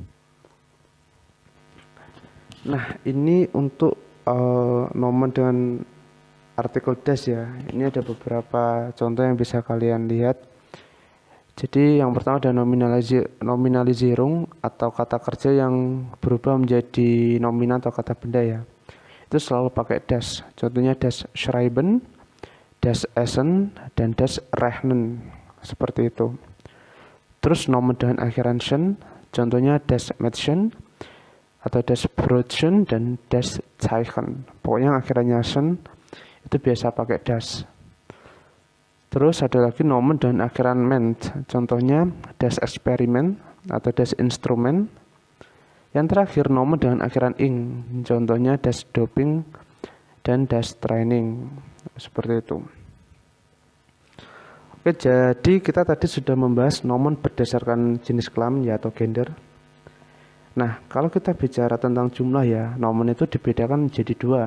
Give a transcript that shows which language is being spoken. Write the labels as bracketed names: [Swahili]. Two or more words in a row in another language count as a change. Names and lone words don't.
[Indonesian] Nah, ini untuk nomen dengan artikel das ya. Ini ada beberapa contoh yang bisa kalian lihat. Jadi yang pertama ada nominalisierung atau kata kerja yang berubah menjadi nominal atau kata benda ya. Itu selalu pakai das. Contohnya [German] das Schreiben, das Essen, [Indonesian] dan [German] das Rechnen. [Indonesian] Seperti itu. Terus nomen dengan akhiran schen, contohnya [German] das Mädchen, [Indonesian] atau [German] das Brötchen [Indonesian] dan [German] das Zeichen. [Indonesian] Pokoknya yang akhirnya sen itu biasa pakai das. Terus ada lagi nomen dan akhiran ment. Contohnya [German] das Experiment [Indonesian] atau [German] das Instrument. [Indonesian] Yang terakhir nomen dengan akhiran ing. Contohnya [German] das Doping [Indonesian] dan [German] das Training. [Indonesian] Seperti itu. Oke, jadi kita tadi sudah membahas nomen berdasarkan jenis kelamin ya atau gender. Nah, kalau kita bicara tentang jumlah ya, nomen itu dibedakan menjadi dua.